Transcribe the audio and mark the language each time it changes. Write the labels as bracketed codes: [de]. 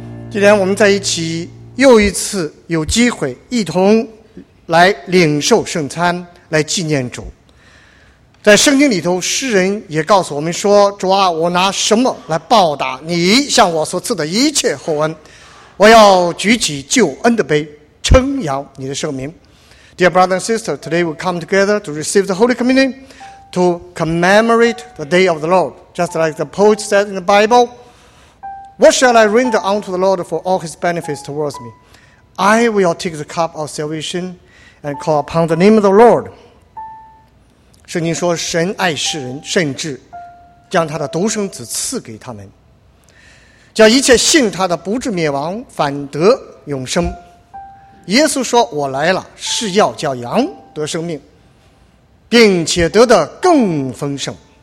[zh] 今天我们在一起又一次有机会一同来领受圣餐，来纪念主。在圣经里头，诗人也告诉我们说，主啊，我拿什么来报答你向我所赐的一切厚恩，我要举起救恩的杯称扬你的圣名。 [en] Dear brother and sister, today we come together to receive the Holy Communion to commemorate the day of the Lord. Just like the poet said in the Bible, what shall I render unto the Lord for all his benefits towards me? I will take the cup of salvation and call upon the name of the Lord. [zh] 圣经说神爱世人，甚至将他的独生子赐给他们，叫一切信他的不至灭亡，反得永生。耶稣说，我来了是要叫羊得生命，并且得的更丰盛。